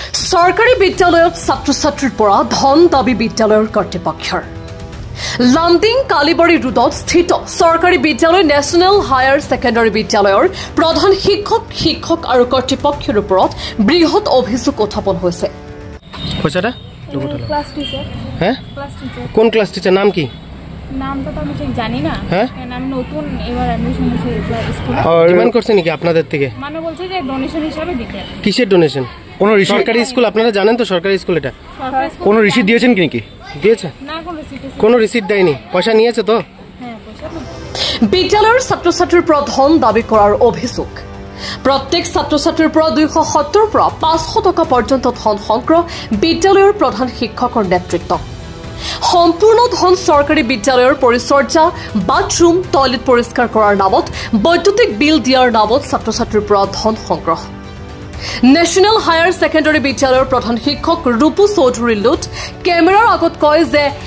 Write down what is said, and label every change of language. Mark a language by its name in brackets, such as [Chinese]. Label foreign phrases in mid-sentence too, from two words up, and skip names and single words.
[Assamese] সরকারি বিদ্যালয়ত ছাত্ৰ-ছাত্ৰীৰ পৰা ধন দাবী বিদ্যালয়ৰ কৰ্তৃপক্ষৰ লামডিং কালিবাৰী ৰোডত স্থিত সৰকাৰী বিদ্যালয় নেশ্যনেল হায়াৰ ছেকেণ্ডাৰী বিদ্যালয়ৰ প্ৰধান শিক্ষক আৰু কৰ্তৃপক্ষৰ ওপৰত বৃহৎ অভিযোগ উত্থাপন হৈছে। [English] class teacher [Bangla] হ্যাঁ [English] class teacher [Bangla] কোন [English] class teacher [Bangla] নাম কি নামটা তো আমি ঠিক জানি না নাম নতুন এবার অ্যাডমিশন হয়েছে স্কুলে ডিমান্ড করছে নাকি আপনাদের থেকে মানে বলছে যে ডোনেশন হিসাবে দিতে কিসের ডোনেশন কোন সরকারি স্কুল আপনারা জানেন তো সরকারি স্কুল এটা কোন রিসিট দিয়েছেন কি নাকি দিয়েছে না কোন রিসিট দেয়নি পয়সা নিয়েছে তো হ্যাঁ পয়সা [Assamese] বিদ্যালয়ৰ ছাত্ৰ-ছাত্ৰীৰ পৰা ধন দাবী কৰাৰ অভিযোগ প্ৰত্যেক ছাত্ৰ-ছাত্ৰীৰ পৰা 270 পৰা 500 টকা পৰ্যন্ত ধন সংগ্ৰহ বিদ্যালয়ৰ প্ৰধান শিক্ষকৰ নেতৃত্বত সম্পূৰ্ণ ধন চৰকাৰী বিদ্যালয়ৰ পৰিচৰ্যা [English] bathroom toilet [Assamese] পৰিষ্কাৰ কৰাৰ নামত বৈদ্যুতিক বিল দিয়াৰ নামত ছাত্ৰ-ছাত্ৰীৰ পৰা ধন সংগ্ৰহ নেশ্যনেল হায়াৰ ছেকেণ্ডাৰী বিদ্যালয়ৰ প্ৰধান শিক্ষক ৰূপু চৌধুৰী লুট কেমেৰাৰ আগত কয় যে